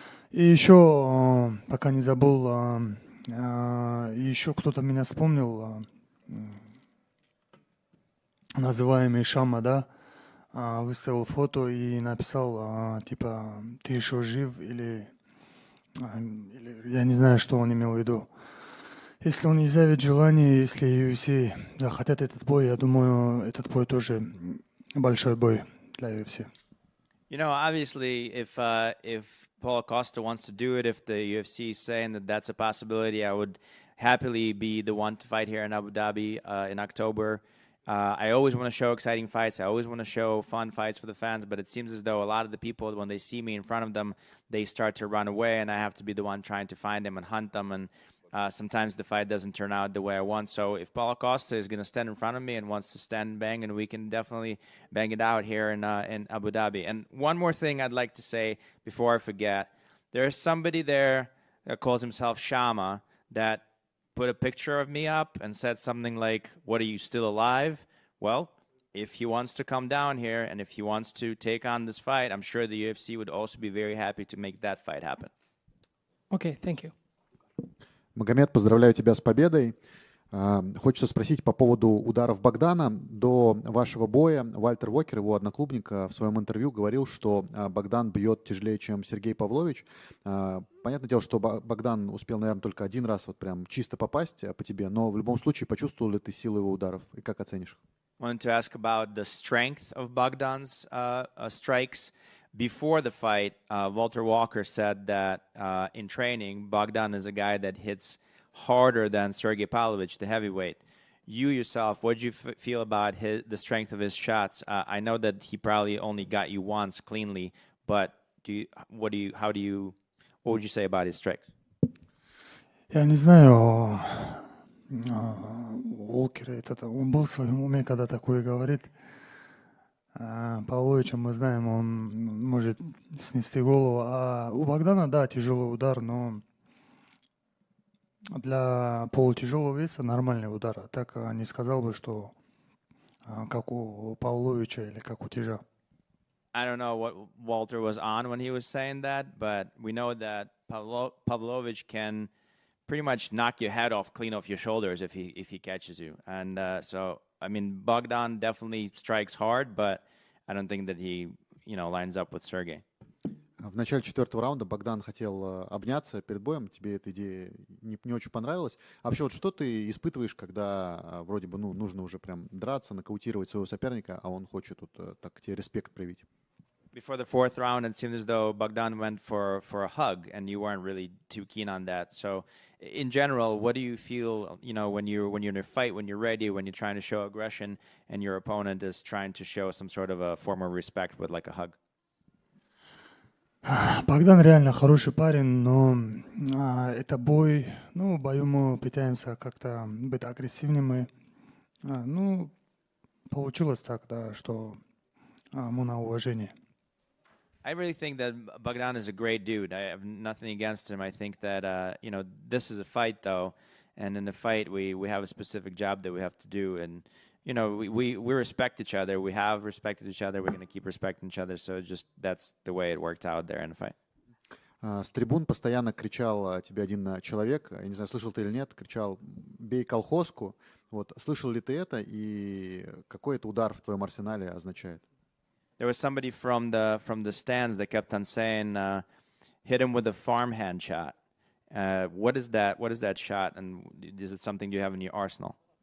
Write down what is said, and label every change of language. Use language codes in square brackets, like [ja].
[ru] И еще, пока не забыл, еще кто-то меня вспомнил, называемый Шама, да, выставил фото и написал, типа, ты еще жив, или я не знаю, что он имел в виду. Если он изъявит желание, если UFC захотят этот бой, я думаю, этот бой тоже большой бой для UFC. [en] You know, obviously, if Paulo Costa wants to do it, if the UFC is saying that that's a possibility, I would happily be the one to fight here in Abu Dhabi in October. I always want to show exciting fights. I always want to show fun fights for the fans, but it seems as though a lot of the people, when they see me in front of them, they start to run away, and I have to be the one trying to find them and hunt them, and sometimes the fight doesn't turn out the way I want. So if Paulo Costa is going to stand in front of me and wants to stand and bang, and we can definitely bang it out here in Abu Dhabi. And one more thing I'd like to say before I forget, there's somebody there that calls himself Shama that put a picture of me up and said something like, "What, are you still alive?" Well, if he wants to come down here and if he wants to take on this fight, I'm sure the UFC would also be very happy to make that fight happen. Okay, thank you. [ru] Магомед, поздравляю тебя с победой. Хочется спросить по поводу ударов Богдана. До вашего боя Вальтер Уокер, его одноклубник, в своем интервью говорил, что Богдан бьет тяжелее, чем Сергей Павлович. Понятное дело, что Богдан успел, наверное, только один раз вот прям чисто попасть по тебе, но в любом случае почувствовал ли ты силу его ударов и как оценишь? [en] Wanted to ask about the strength of Bogdan's strikes. Before the fight, Walter Walker said that in training, Bogdan is a guy that hits harder than Sergey Pavlovich, the heavyweight. You yourself, what did you feel about the strength of his shots? I know that he probably only got you once cleanly, but what would you say about his strikes? [ru] Я не знаю, Уокер, он был в своем уме, когда такое говорит. Павловича мы знаем, он может снести голову. А у Богдана, да, тяжелый удар, но Для полутяжелого веса нормальный удар. А так не сказал бы, что как у Павловича или как у Тяжа. [en] I don't know what Walter was on when he was saying that, but we know that Pavlovich can pretty much knock your head off, clean off your shoulders if he catches you. And so, I mean, Bogdan definitely strikes hard, but I don't think that he, lines up with Sergey. [ru] В начале четвертого раунда Богдан хотел обняться перед боем. Тебе эта идея не очень понравилась. А вообще, вот что ты испытываешь, когда вроде бы нужно уже прям драться, нокаутировать своего соперника, а он хочет так тебе респект проявить? [en] Before the fourth round, it seemed as though Bogdan went for a hug, and you weren't really too keen on that. So, in general, what do you feel, when you're in a fight, when you're ready, when you're trying to show aggression, and your opponent is trying to show some sort of a form of respect with like a hug? [ru] Богдан реально хороший парень, но это бой. В бою мы пытаемся как-то быть агрессивными. Получилось так, да, что мы на уважение. [en] I really think that Bogdan is a great dude. I have nothing against him. I think that, this is a fight, though. And in the fight, we have a specific job that we have to do. And, we respect each other. We have respected each other. We're going to keep respecting each other. So that's the way it worked out there in the fight. [ru] С трибун постоянно кричал тебе один человек, я не знаю, слышал ты или нет, кричал «бей колхозку». Вот, слышал ли ты это и какой это удар в твоем арсенале означает? [en] There was somebody from the stands that kept on saying, hit him with a farmhand shot. What is that shot, and is it something you have in your arsenal?